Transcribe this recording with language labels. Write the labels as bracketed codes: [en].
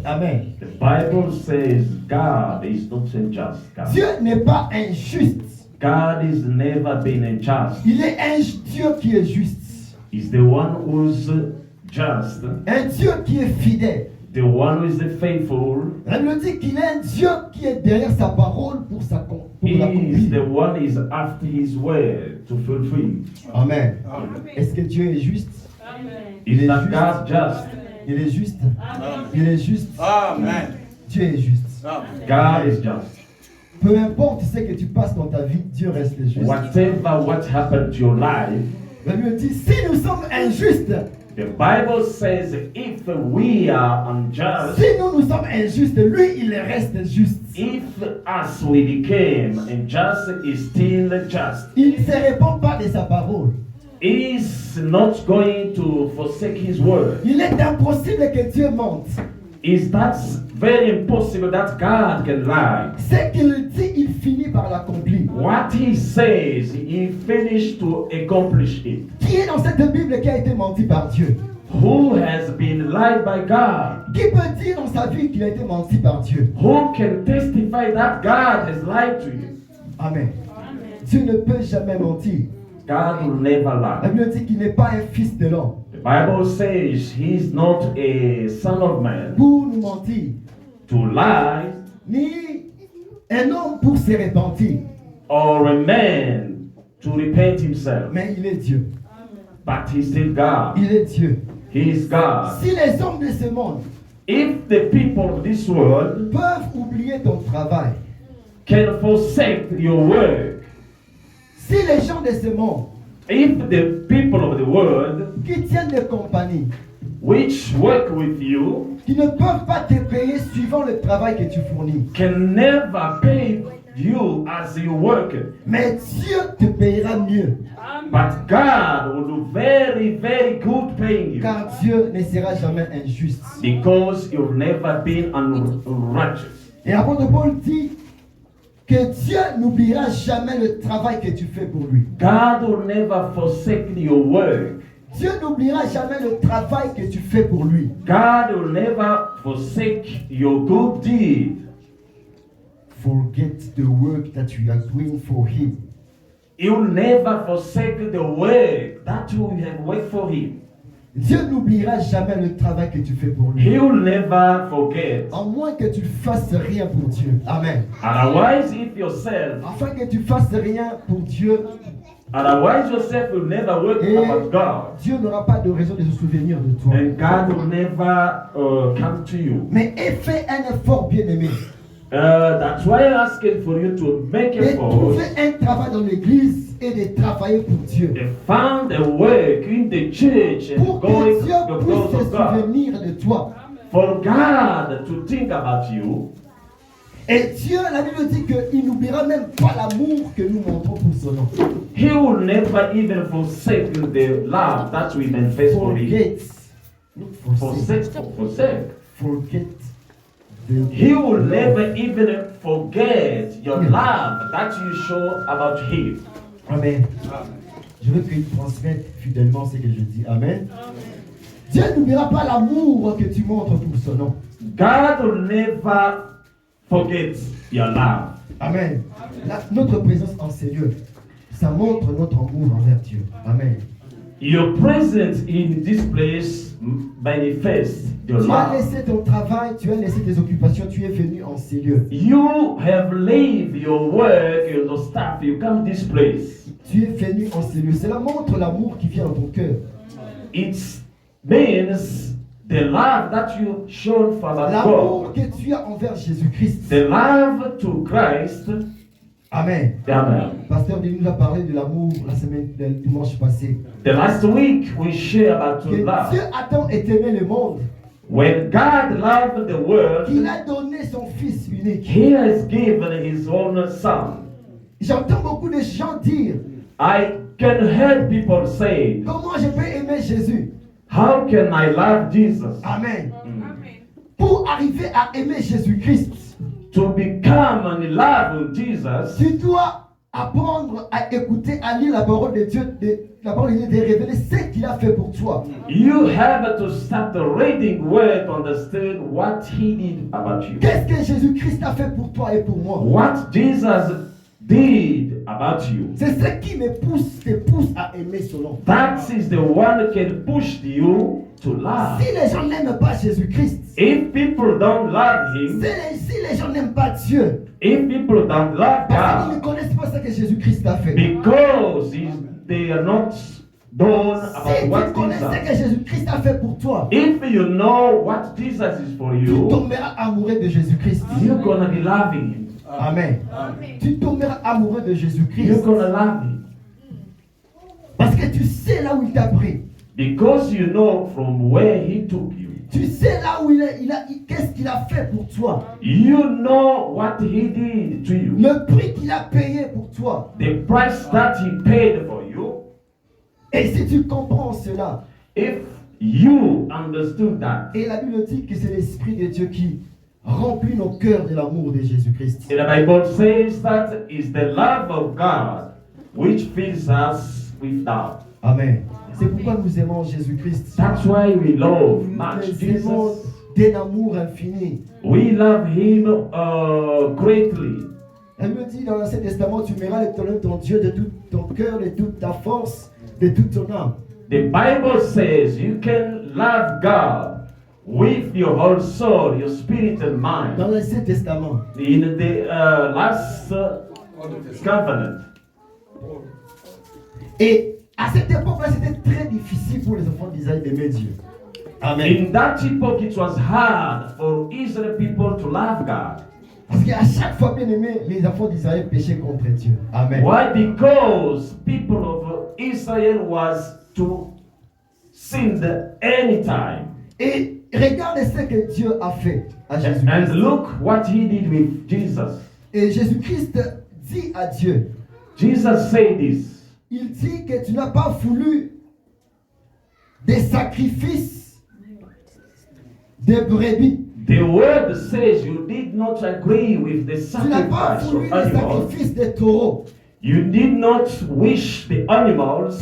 [en] Amen. The Bible says God is not unjust. God. [fr] Dieu n'est pas injuste. [en] God is never been unjust. [fr] Il est un Dieu qui est juste. [en] He's the one who's just, [fr] Un Dieu qui est fidèle. [en] the one who is faithful. [fr] La Bible dit qu'il est un Dieu qui est derrière sa parole pour [en] He is [fr] l'accomplir. [en] the one who is after his word to fulfill. Amen. [fr] Est-ce que Dieu est juste? [en] Is that God just? [fr] Il est juste. Il est juste. Amen. Dieu est juste. [en] God is just. [fr] Peu importe ce que tu passes dans ta vie, Dieu reste juste. [en] Whatever what happened to your life, [fr] La Bible dit, si nous sommes injustes, [en] the Bible says if we are unjust, [fr] si nous sommes injustes, lui, il reste juste. [en] if us we became unjust, is still just. [fr] Il ne se répand pas de sa parole. [en] He's not going to forsake his word. [fr] Il est impossible que Dieu mente. [en] Is that very impossible that God can lie? [fr] Ce qu'il dit, il finit par l'accomplir. [en] What he says, he finished to accomplish it. [fr] Qui est dans cette Bible qui a été menti par Dieu? [en] Who has been lied by God? [fr] Qui peut dire dans sa vie qu'il a été menti par Dieu? [en] Who can testify that God has lied to you? Amen. [fr] Dieu ne peut jamais mentir. [en] God will never [fr] La [en] lie. [fr] Bible dit qu'il n'est pas un fils de l'homme [en] The Bible says he's not a son of man [fr] pour nous mentir, [en] to lie, [fr] ni un homme pour se repentir. [en] or a man to repent himself. [fr] Mais il est Dieu. [en] But he's still God. [fr] Il est Dieu. [en] He is God. [fr] Si les hommes de ce monde [en] If the people of this world [fr] peuvent oublier ton travail, [en] can forsake your work, [fr] si les gens de ce monde [en] if the people of the world [fr] qui tiennent des compagnies, [en] which work with you [fr] qui ne peuvent pas te payer suivant le travail que tu fournis, [en] can never pay you as you work, [fr] mais Dieu te payera mieux, [en] but God will do very, very good paying you [fr] car Dieu ne sera jamais injuste. [en] because you've never been unrighteous. [fr] Et l'apôtre Paul dit que Dieu n'oubliera jamais le travail que tu fais pour lui. [en] God will never forsake your work. Dieu n'oubliera jamais le travail que tu fais pour lui. God will never forsake your good deed. Forget the work that you are doing for him. He will never forsake the work that you have worked for him. [fr] Dieu n'oubliera jamais le travail que tu fais pour lui. [en] He will never forget. [fr] À moins que tu ne fasses rien pour Dieu. Amen. [en] Otherwise, if yourself, [fr] Afin que tu fasses rien pour Dieu, [en] otherwise yourself will never work [fr] et [en] about God. [fr] Dieu n'aura pas de raison de se souvenir de toi. [en] And God will never come to you. [fr] Mais fais un effort, bien-aimé. [en] That's why I'm asking for you to make [fr] Et [en] effort [fr] trouver un travail dans l'église et de travailler pour Dieu. [en] and find a work in the church and [fr] Pour [en] going [fr] que Dieu [en] to the [fr] puisse [en] cause [fr] se [en] of God. [fr] souvenir de toi. [en] For God to think about you. [fr] Et Dieu, la Bible dit qu'il n'oubliera même pas l'amour que nous montrons pour son nom. [en] He will never even forsake the love that we manifest for him. Forget. Not forsake. Forsake. Forget. He will never even forget your love that you show about him. Amen. [fr] Je veux qu'il transmette fidèlement ce que je dis. Amen. Dieu n'oubliera pas l'amour que tu montres pour son nom. [en] God will never forget your love. Amen. [fr] Notre présence en ces lieux, ça montre notre amour envers Dieu. Amen. [en] Your presence in this place manifests your [fr] Tu as laissé ton travail, tu as laissé tes occupations, tu es venu en ces lieux. [en] You have leave your work, your stuff, you come this place. [fr] Tu es venu en ces lieux. Cela montre l'amour qui vient dans ton cœur. [en] It means the love that you shown for God. [fr] L'amour que tu as envers Jésus-Christ. [en] The love to Christ. Amen. Amen. [fr] Pasteur Denis nous a parlé de l'amour la semaine du dimanche passé. [en] The last week we share about [fr] Que [en] love. [fr] Dieu a tant aimé le monde [en] When God loved the world, [fr] qu'il a donné son Fils unique. [en] He has given His own Son. [fr] J'entends beaucoup de gens dire, [en] I can hear people say, [fr] comment je peux aimer Jésus? [en] how can I love Jesus? Amen. [fr] Pour arriver à aimer Jésus-Christ, [en] to become in love with Jesus, [fr] tu dois apprendre à écouter, à lire la parole de Dieu, la parole de Dieu, de révéler ce qu'il a fait pour toi. [en] you have to start reading word to understand what he did about you. [fr] Qu'est-ce que Jésus-Christ a fait pour toi et pour moi? [en] What Jesus did about you. [fr] C'est ce qui te pousse à aimer son nom. [en] That is the one that can push you to love. [fr] Si les gens n'aiment pas Jésus-Christ, [en] If people don't love him, [fr] si les gens n'aiment pas Dieu, [en] if people don't love [fr] parce qu'ils ne [en] God, [fr] connaissent pas ce que Jésus-Christ a fait. [en] because they are not done [fr] Si tu [en] what [fr] connais ce que [en] Jesus. [fr] Jésus-Christ a fait pour toi, [en] If you know what Jesus is for [fr] tu [en] you, [fr] tomberas amoureux de Jésus-Christ. [en] you're gonna be loving him. [fr] Amen. Tu tomberas amoureux de [en] You're [fr] Jésus-Christ. [en] gonna love him. [fr] Parce que tu sais là où il t'a pris. [en] Because you know from where he took you. [fr] Tu sais là où qu'est-ce qu'il a fait pour toi. [en] You know what he did to you. [fr] Le prix qu'il a payé pour toi. [en] The price that he paid for you. [fr] Et si tu comprends cela, [en] If you understood that, [fr] et la Bible dit que c'est l'Esprit de Dieu qui remplit nos cœurs de l'amour de Jésus-Christ. [en] the Bible says that is the love of God which fills us with love. Amen. [fr] C'est pourquoi nous aimons Jésus-Christ. [en] That's why we love much [fr] Nous aimons [en] Jesus. [fr] d'un amour infini. [en] We love him greatly. [fr] Elle me dit dans l'Ancien Testament, tu aimeras l'Éternel ton Dieu de tout ton cœur, de toute ta force, de toute ton âme. [en] The Bible says you can love God with your whole soul, your spirit and mind. [fr] Dans l'Ancien Testament. [en] In the last covenant. [fr] Et à cette époque-là, c'était très difficile pour les enfants d'Israël d'aimer Dieu. Amen. [en] In that epoch, it was hard for Israel people to love God. [fr] Parce qu'à chaque fois, bien aimé, les enfants d'Israël péchaient contre Dieu. Amen. [en] Why? Because people of Israel was to sin anytime. [fr] Et regardez ce que Dieu a fait à [en] And [fr] Jésus-Christ. [en] look what he did with Jesus. [fr] Et Jésus-Christ dit à Dieu, [en] Jesus said this. [fr] il dit que tu n'as pas voulu des sacrifices de brebis. [en] The word says you did not agree with the [fr] Tu n'as pas [en] sacrifice [fr] des [en] animals. [fr] sacrifices de taureaux. [en] You did not wish the animals